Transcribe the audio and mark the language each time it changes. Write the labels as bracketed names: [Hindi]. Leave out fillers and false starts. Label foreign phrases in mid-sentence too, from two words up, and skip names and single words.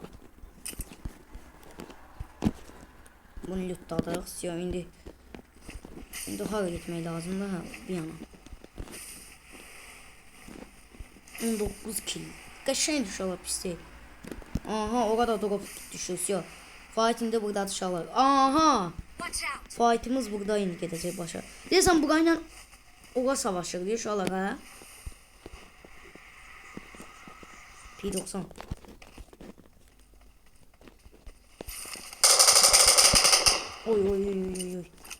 [Turkish] Bunu lootladık. Ya indi hara gitmek lazım da bir yana. 19 kill. Kaşın inşallah pis değil. Aha orada drop düşüyor ya. Fight'inde burada dışarılar. Aha. [English] Watch out. [Azerbaijani] Fight'imiz burada indi gedəcək başa. Deyəsən burayla ora savaşır diyor uşaqlar ha. P90. Oy oy oy oy oy.